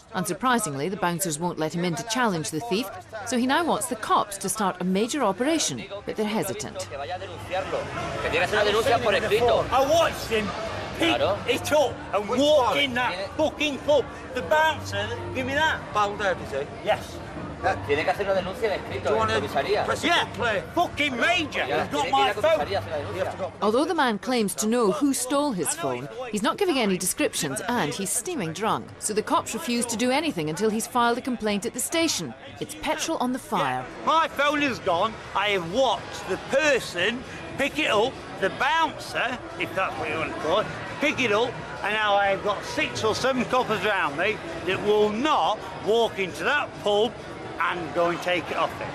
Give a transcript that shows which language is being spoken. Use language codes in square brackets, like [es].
[en] Unsurprisingly, the bouncers won't let him in to challenge the thief, so he now wants the cops to start a major operation, but they're hesitant. I watched him pick it up and walk in that fucking club. The bouncer, give me that. Yes. [es] Tiene que hacer una denuncia en escrito en comisaría. [en] Yeah, fucking major. He's got my phone. Although the man claims to know who stole his phone, he's not giving any descriptions and he's steaming drunk. So the cops refuse to do anything until he's filed a complaint at the station. It's petrol on the fire. My phone is gone. I have watched the person pick it up, the bouncer, if that's what you want to call it, pick it up, and now I've got 6 or 7 coppers around me that will not walk into that pub and go and take it off it.